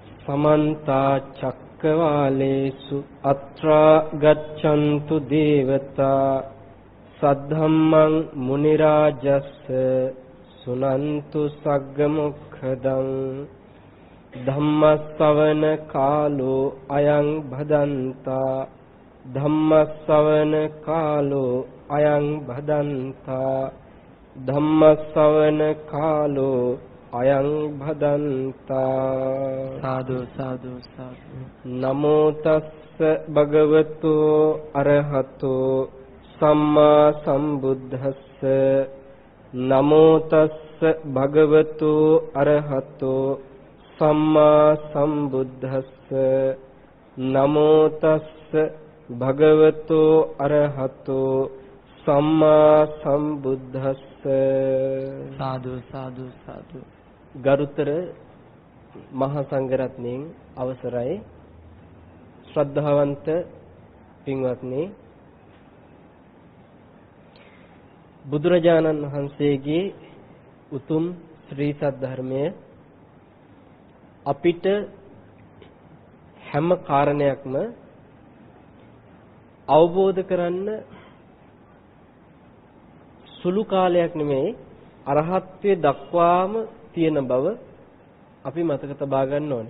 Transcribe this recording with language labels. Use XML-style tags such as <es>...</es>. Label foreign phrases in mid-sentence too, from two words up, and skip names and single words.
<pi>समन्ता चक्रवालेषु अत्रा गच्छन्तु देवता सद्धम्मं मुनिराजस्स सुनन्तु सग्गमुखदं धम्मස්සවන कालो अयं भदन्ता धम्मස්සවන कालो अयं भदन्ता धम्मස්සවන कालो अयं भदन्ता साधु साधु साधु नमो तस्स भगवतो अरहतो सम्मा संबुद्धस्स नमो तस्स भगवतो अरहतो सम्मा संबुद्धस्स नमो तस्स भगवतो अरहतो सम्मा संबुद्धस्स साधु साधु साधु</pi> <si>ගරුතර මහා සංඝරත්නයන් අවසරයි ශ්‍රද්ධාවන්ත පින්වත්නි බුදුරජාණන් වහන්සේගේ උතුම් ශ්‍රී සද්ධර්මය අපිට හැම කාරණයක්ම අවබෝධ කරන්න සුළු කාලයක් නෙමෙයි අරහත්ත්වයේ දක්වාම තියෙන බව අපි මතක තබා ගන්න ඕනේ.</si>